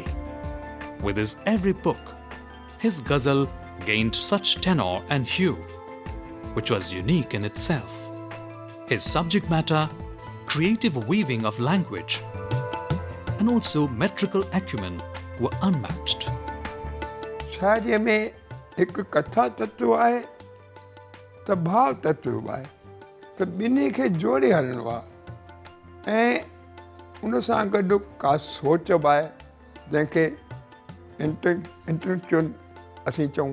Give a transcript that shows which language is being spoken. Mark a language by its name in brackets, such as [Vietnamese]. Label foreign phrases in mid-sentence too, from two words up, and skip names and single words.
[English] With his every book, his ghazal gained such tenor and hue, which was unique in itself. His subject matter, creative weaving of language, and also metrical acumen were unmatched. [Sindhi] शाइरीअ में हिकु कथा तत्व आहे त भाव तत्व आहे, त ॿिन्ही खे जोड़े हलणो आहे। ऐं उन सां गॾु का सोच बि आहे, जंहिंखे इंटेलेक्चुअल असीं चऊं।